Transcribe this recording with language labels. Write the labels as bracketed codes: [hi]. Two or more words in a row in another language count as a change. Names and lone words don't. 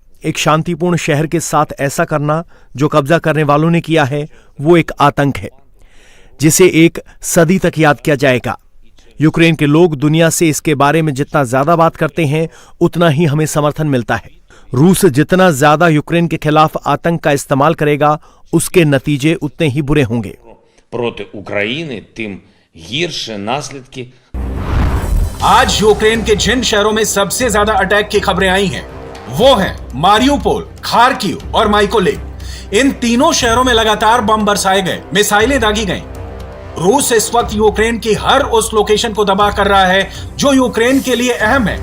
[hi] एक शांतिपूर्ण शहर के साथ ऐसा करना जो कब्जा करने वालों ने किया है, वो एक आतंक है जिसे एक सदी तक याद किया जाएगा। यूक्रेन के लोग दुनिया से इसके बारे में जितना ज्यादा बात करते हैं, उतना ही हमें समर्थन मिलता है। रूस जितना ज्यादा यूक्रेन के खिलाफ आतंक का इस्तेमाल करेगा, उसके नतीजे उतने ही बुरे होंगे। [uk] проти України, тим гірше наслідки. [hi] आज यूक्रेन के जिन शहरों में सबसे ज्यादा अटैक की खबरें आई हैं, वो हैं मारियुपोल, खार्किव और माइकोलेव। इन तीनों शहरों में लगातार बम बरसाए गए, मिसाइलें दागी गईं। रूस इस वक्त यूक्रेन की हर उस लोकेशन को दबा कर रहा है जो यूक्रेन के लिए अहम है।